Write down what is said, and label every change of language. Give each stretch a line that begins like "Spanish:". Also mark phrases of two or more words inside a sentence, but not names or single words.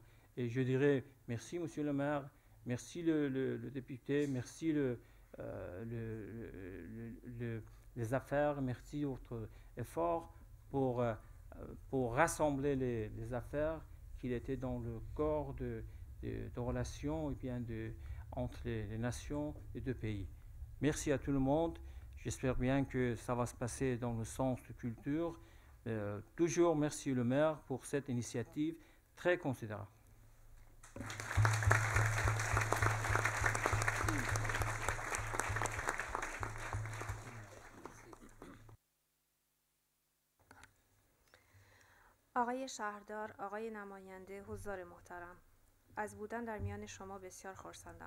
French: Et je dirais merci, monsieur le maire, merci le député, merci les affaires, merci votre effort pour rassembler les affaires qu'il était dans le corps de relations et bien entre les nations des deux pays. Merci à tout le monde. J'espère bien que ça va se passer dans le sens de culture. Toujours merci le maire pour cette initiative très considérable.
Persian: آقای شهردار، آقای نماینده، حضار محترم، از بودن در میان شما بسیار خرسندم.